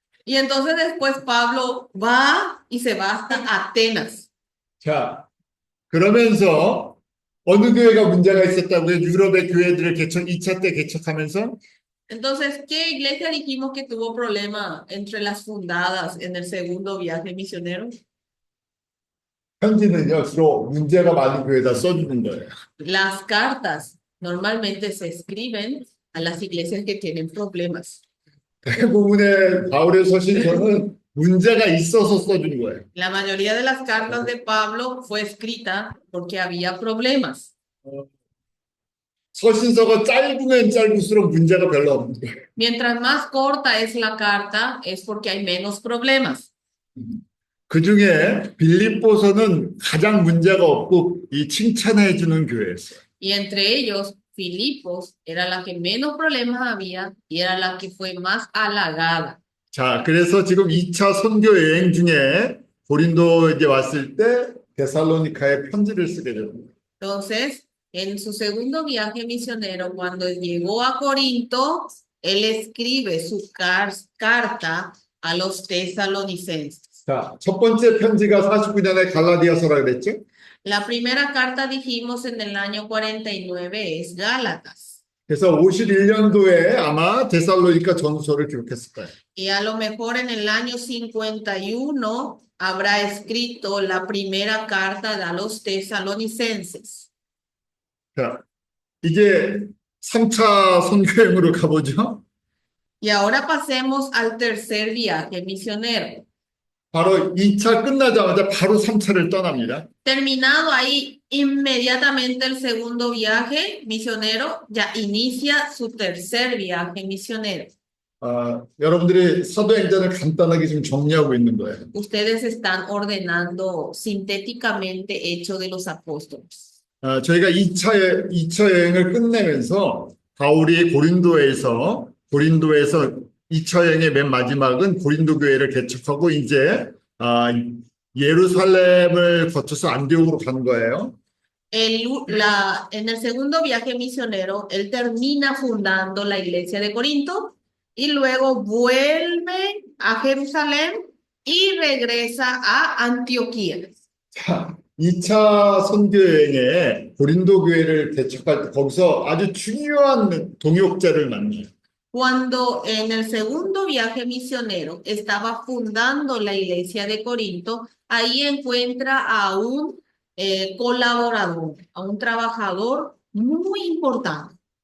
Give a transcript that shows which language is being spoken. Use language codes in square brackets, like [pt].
[es] Y entonces después Pablo va y se va hasta Atenas. [ko] 자, 그러면서 어느 교회가 문제가 있었다고요? 유럽의 교회들을 2차 때 개척하면서 [es] Entonces, ¿qué iglesia dijimos que tuvo problema entre las fundadas en el segundo viaje misionero? [ko] 편지는요, 주로 문제가 많은 교회에다 써주는 거예요. [es] Las cartas normalmente se escriben a las iglesias que tienen problemas. [ko] 대부분의 바울의 서신서는 문제가 있어서 써준 거예요. [es] La mayoría de las cartas de Pablo fue escrita porque había problemas. [ko] 서신서가 짧으면 짧을수록 문제가 별로 없는 거예요. [es] Mientras más corta es la carta, es porque hay menos problemas. [ko] 그 중에 빌립보서는 가장 문제가 없고 이 칭찬해 주는 교회였어요. [es] Y entre ellos, Filipos era la que menos problemas había y era la que fue más halagada. [ko] 자, 그래서 지금 2차 선교 여행 중에 고린도 이제 왔을 때 데살로니카에 편지를 쓰게 됩니다. [es] Entonces, en su segundo viaje misionero, cuando llegó a Corinto, él escribe su carta a los tesalonicenses. [ko] 자, 첫 번째 편지가 49년에 갈라디아서라 그랬죠? [es] La primera carta dijimos en el año 49 es Gálatas. [ko] 그래서 51년도에 아마 데살로니카 전서를 기록했을 거예요. [es] Y a lo mejor en el año 51 habrá escrito la primera carta a los tesalonicenses. [ko] 자, 이제 3차 선교여행으로 가보죠. [es] Y ahora pasemos al tercer viaje misionero. [ko] 바로 2차 끝나자마자 바로 3차를 떠납니다. [es] Terminado ahí inmediatamente el segundo viaje misionero, ya inicia su tercer viaje misionero. [ko] 여러분들이 사도행전을 간단하게 지금 정리하고 있는 거예요. [es] Ustedes están ordenando sintéticamente Hechos de los Apóstoles. [ko] 저희가 2차 여행을 끝내면서 바울이 고린도에서 2차 여행의 맨 마지막은 고린도 교회를 개척하고 이제 예루살렘을 거쳐서 안디옥으로 가는 거예요. [es] En el segundo viaje misionero, él termina fundando la iglesia de Corinto y luego vuelve a Jerusalén y regresa a Antioquía. [ko] 자, 2차 선교 여행에 고린도 교회를 개척할 때 거기서 아주 중요한 동역자를 만나요. [es] Cuando en el segundo viaje misionero estaba fundando la iglesia de Corinto, ahí encuentra a un colaborador, a un trabajador muy importante.